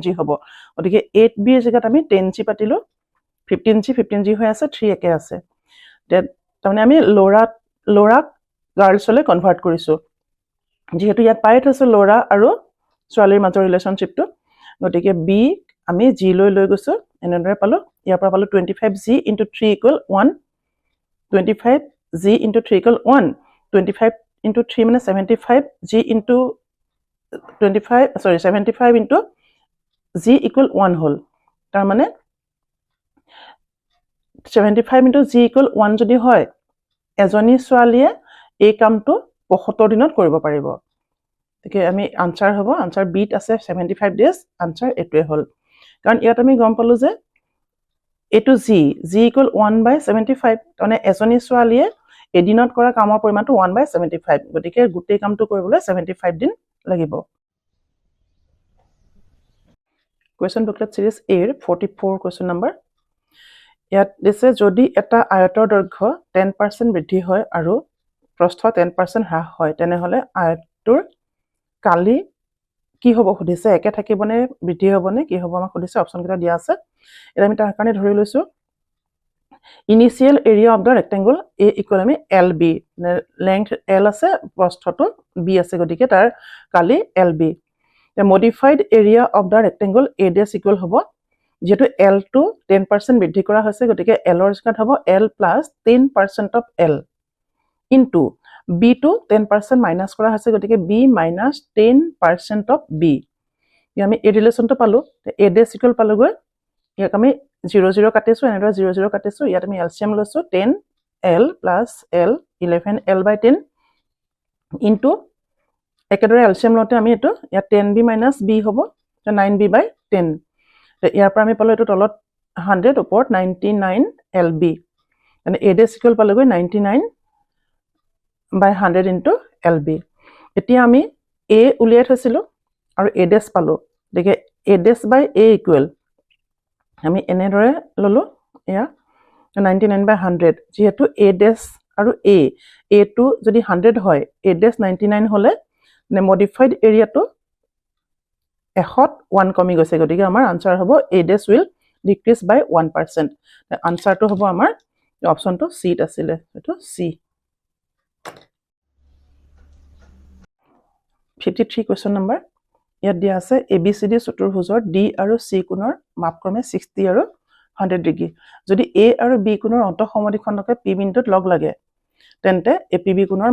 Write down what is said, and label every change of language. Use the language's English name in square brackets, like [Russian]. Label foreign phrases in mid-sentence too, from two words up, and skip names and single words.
[Assamese] হ'ব গতিকে 8b ৰ জায়গাত আমি 10g পাতিলো 15g হৈ আছে 3 একে আছে তাৰমানে আমি ল'ৰাক গাৰ্লছলৈ কনভাৰ্ট কৰিছো যেহেতু ইয়াত পাই থৈছো ল'ৰা আৰু ছোৱালীৰ মাজৰ ৰিলেশনশিপটো গতিকে b আমি g লৈ গৈছো এনেদৰে পালো ইয়াৰ পৰা পালো [English] 25g into 3 equal 1 25g into 3 equal 1 25 into 3 [Assamese] মানে [English] 75g into 75 into g equal 1 [Assamese] হল তাৰ মানে [English] 75 into g equal 1 [Assamese] যদি হয় এজনী ছোৱালীয়ে এই কামটো 75 দিনত কৰিব পাৰিব গতিকে আমি আনসাৰ হ'ব আনসাৰ বিত আছে [English] 75 days [Assamese] আনসাৰ এটোৱে হ'ল কাৰণ ইয়াত আমি গম পালো যে এটো [English] g equal [Assamese] 1/75 মানে এজনী ছোৱালীয়ে এদিনত কৰা কামৰ পৰিমাণটো 1/75 গতিকে গোটেই কামটো কৰিবলৈ 75 দিন লাগিব [English] Question booklet series A 44 question [Assamese] number ইয়াত দিছে যদি এটা আয়তৰ দৈৰ্ঘ্য 10% বৃদ্ধি হয় আৰু প্ৰস্থ 10% হ্ৰাস হয় তেনেহলে আয়তটোৰ কালি কি হ'ব সুধিছে একে থাকিবনে বৃদ্ধি হ'বনে কি হ'ব আমাক সুধিছে অপচন কেইটা দিয়া আছে এটা আমি তাৰ কাৰণে ধৰি লৈছো [English] initial area of the rectangle A equal [Assamese] আমি LB লেংথ L আছে প্ৰস্থটো B আছে গতিকে তাৰ কালি LB [English] the modified area of the rectangle A dash equal [Assamese] hobo যেটো L to 10% বৃদ্ধি কৰা হৈছে গতিকে L ৰ স্কয়াৰ হ'ব [English] L plus 10% of L into B [Assamese] to [English] 10% minus [Assamese] কৰা হৈছে গতিকে [English] B minus 10% of B [Assamese] আমি এই ৰিলেচনটো পালো [English] A dash equal [Assamese] পালো গৈ ইয়াক আমি 0 0 কাটিছো এনেদৰে 0 0 কাটিছো ইয়াত আমি LCM লৈছো [English] 10L plus L 11L by 10 into [Assamese] একেদৰে এলচিএম লতে আমি এটো ইয়া 10b - b হ'ব 9b / 10 ইয়াৰ পৰা আমি পালো এটো তলত 100 ওপৰত 99 lb মানে [English] a dash equal [Assamese] পালো গৈ 99 / 100 into lb এতিয়া আমি a উলিয়াই থৈছিলো আৰু a dash পালো দেখে [English] a dash by a equal [Assamese] আমি এনেদৰে ললো ইয়া 99 / 100 যেহেতু a dash আৰু a টো যদি 100 হয় a dash 99 হলে [English] the modified area to [Assamese] 1 কমি গৈছে গতিকে আমাৰ আনসাৰ হ'ব [English] a dash will decrease by 1% the answer to [Assamese] হ'ব আমাৰ অপচন to C আছিল এটো C [English] 53 question number [Assamese] ইয়াত দিয়া আছে ABCD চতুৰ্ভুজৰ D আৰু C কোণৰ মাপক্ৰমে 60 আৰু 100 ডিগ্ৰী যদি A আৰু B কোণৰ অন্তঃসমদ্বিখণ্ডকে P বিন্দুত লগ লাগে তেন্তে APB কোণৰ